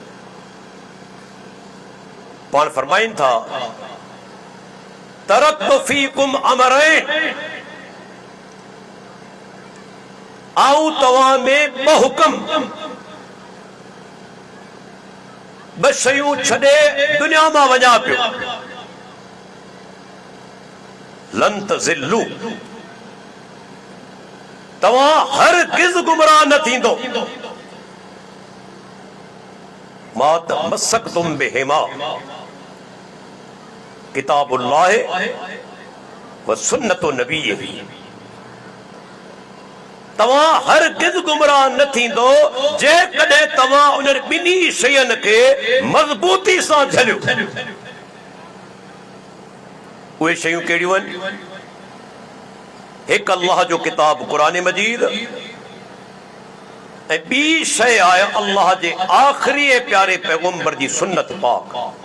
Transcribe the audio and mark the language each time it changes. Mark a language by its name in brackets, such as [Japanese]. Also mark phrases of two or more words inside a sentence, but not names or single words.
[Sindhi] पाण फरमाइनि था, [Arabic] تركت فيكم أمرين, [Sindhi] आऊं तव्हां में ॿ हुकम, ॿ शयूं छॾे दुनिया मां वञा पियो। [Arabic] لن تضلوا, [Sindhi] तव्हां हरगिज़ गुमराह न थींदो। [Arabic] ما تمسكتم بهما كتاب الله وسنة نبيه. [Sindhi] तव्हां हरगिज़ गुमराह न थींदो जेकॾहिं तव्हां उन ॿिन्ही शयुनि खे मज़बूती सां झलियो। उहे शयूं कहिड़ियूं आहिनि? हिकु अल्लाह जो किताब क़ुरान मजीद, ऐं ॿी शइ आहे अल्लाह जे आख़िरी प्यारे पैगंबर जी सुन्नत पाक।